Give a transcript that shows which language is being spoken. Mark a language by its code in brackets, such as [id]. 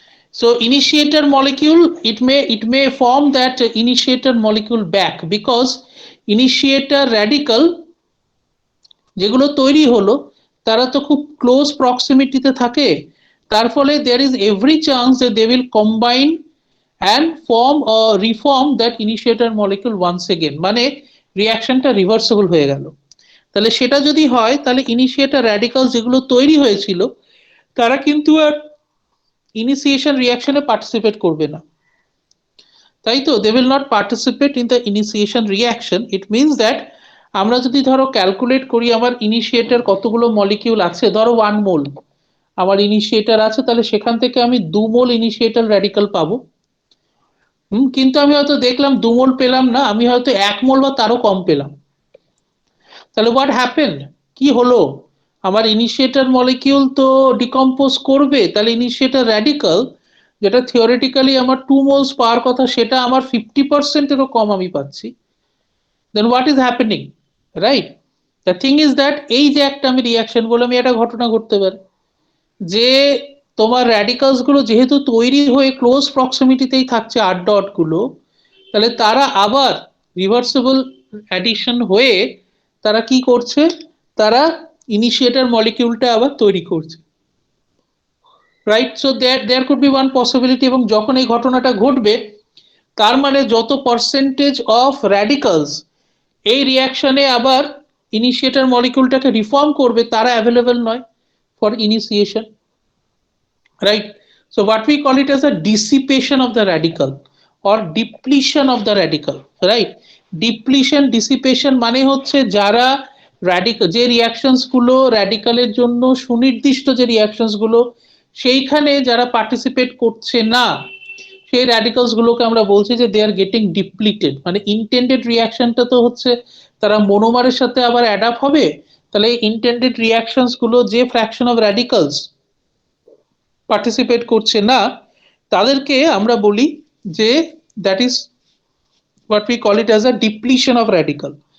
[en] So initiator molecule, it may form that initiator molecule back, because initiator radical [bn] যেগুলো তৈরি হলো তারা তো খুব ক্লোজ প্রক্সিমিটিতে থাকে, তার ফলে [en] there is every chance that they will combine and form or reform that initiator molecule once again, [bn] মানে রিঅ্যাকশনটা রিভার্সিবল হয়ে গেল। তাহলে সেটা যদি হয় তাহলে ইনিশিয়েটর র্যাডিক্যাল যেগুলো তৈরি হয়েছিল তারা কিন্তু আর ইনিশিয়েশন রিঅ্যাকশনে পার্টিসিপেট করবে না, তাই তো? [en] they will not participate in the initiation reaction. It means that [bn] আমরা যদি ধরো ক্যালকুলেট করি আমার ইনিশিয়েটর কতগুলো মলিকিউল আছে, ধরো 1 মোল আমার ইনিশিয়েটর আছে, তাহলে সেখান থেকে আমি 2 মোল ইনিশিয়েটর র্যাডিক্যাল পাবো। কিন্তু আমি হয়তো দেখলাম 2 মোল পেলাম না, আমি হয়তো 1 মোল বা তারও কম পেলাম। তাহলে [en] what happened, [bn] কি হলো? আমার ইনিশিয়েটর মলিকিউল তো ডিকম্পোজ করবে, তাহলে ইনিশিয়েটর র্যাডিক্যাল যেটা থিওরিটিক্যালি আমার 2 মোলস পাওয়ার কথা সেটা আমার 50%-এরও কম আমি পাচ্ছি। [en] then what is happening, right? The thing is that [bn] এই যে একটা আমি রিঅ্যাকশন বললাম, এটা ঘটনা ঘটতে পারে যে তোমার র্যাডিক্যালস গুলো যেহেতু তৈরি হয়ে ক্লোজ প্রক্সিমিটিতেই থাকছে 8 ডট গুলো, তাহলে তারা আবার রিভার্সিবল অ্যাডিশন হয়ে তারা কি করছে, তারা ইনিশিয়েটর মলিকিউলটা আবার তৈরি করছে, right? [en] So there could be one possibility. [bn] এবং যখন এই ঘটনাটা ঘটবে তার মানে যত পার্সেন্টেজ অফ র্যাডিক্যালস এই রিঅ্যাকশনে আবার ইনিশিয়েটর মলিকিউলটাকে রিফর্ম করবে তারা অ্যাভেলেবল নয় for initiation, right? [en] So what we call it as a dissipation of the radical or depletion of the radical, right? [bn] Depletion, dissipation মানে হচ্ছে যারা radical যে রিঅ্যাকশনস গুলো র্যাডিক্যালের জন্য সুনির্দিষ্ট যে রিঅ্যাকশনস গুলো সেইখানে যারা পার্টিসিপেট করছে না, সেই র্যাডিক্যালস গুলোকে আমরা বলছি যে [en] They are getting depleted. [bn] মানে ইনটেন্ডেড রিঅ্যাকশনটা তো হচ্ছে তারা মনোমারের সাথে আবার অ্যাডাপ্ট হবে, তাহলে ইনটেন্ডেড রিঅ্যাকশনস গুলো যে ফ্র্যাকশন অফ র্যাডিক্যালস পার্টিসিপেট করছে না তাদেরকে আমরা বলি যে [en] That is what we call it as a depletion of radical.